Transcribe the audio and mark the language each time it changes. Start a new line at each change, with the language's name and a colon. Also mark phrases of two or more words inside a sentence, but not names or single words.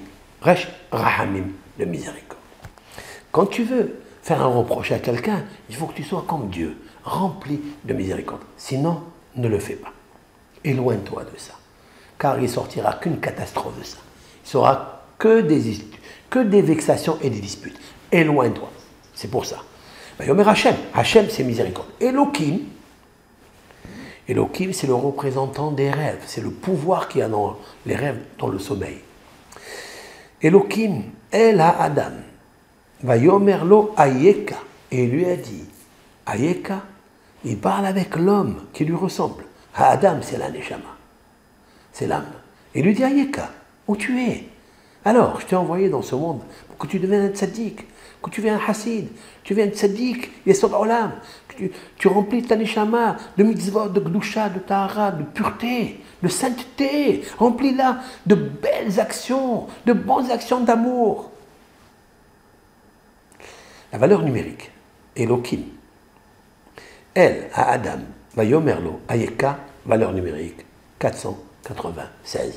French: Resh, Rahamim, le miséricorde. Quand tu veux faire un reproche à quelqu'un, il faut que tu sois comme Dieu, rempli de miséricorde. Sinon, ne le fais pas. Éloigne-toi de ça. Car il ne sortira qu'une catastrophe de ça. Il ne sera que des vexations et des disputes. Éloigne-toi. C'est pour ça.
Hebrew: יאמר השם. השם,
French: c'est miséricorde. Elohim, Elohim, c'est le représentant des rêves. C'est le pouvoir qu'il y a dans les rêves, dans le sommeil.
Hebrew: אלהים, אל האדם. ויאמר לו איכה.
French: Et il lui a dit, Ayeka, il parle avec l'homme qui lui ressemble. Ha-Adam, c'est la Neshama. C'est l'âme. Et il lui dit, Ayeka, où tu es? Alors, je t'ai envoyé dans ce monde pour que tu deviennes un tzaddik, que tu deviennes un hassid, tu deviennes un tzaddik,
Hebrew: יסוד עולם,
French: que tu remplis ta neshama de mitzvot, de gdusha, de tahara, de pureté, de sainteté, remplis-la de belles actions, de bonnes actions d'amour. La valeur numérique,
Hebrew: אלהים, אל, האדם, ויאמר לו, איכה,
French: valeur numérique, 496.